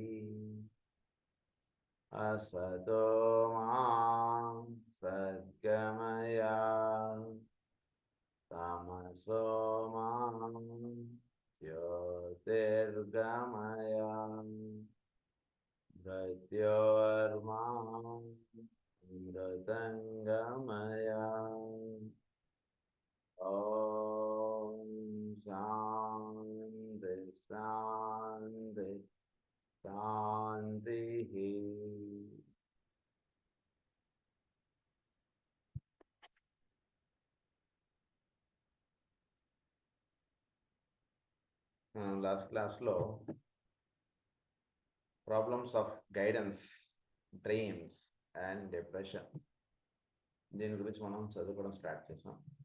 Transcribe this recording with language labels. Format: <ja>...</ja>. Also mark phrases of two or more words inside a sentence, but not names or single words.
<sa>असतो मा सद्गमय तमसो मा ज्योतिर्गमय मृत्योर्मा मृतङ्गमय। ॐ शान्ति शान्ति शान्तिः।</sa> <en>last class-lo problems of guidance, dreams and depression</en> <te>దీని గురించి మనం చదువుకోవడం స్టార్ట్ చేసాం.</te>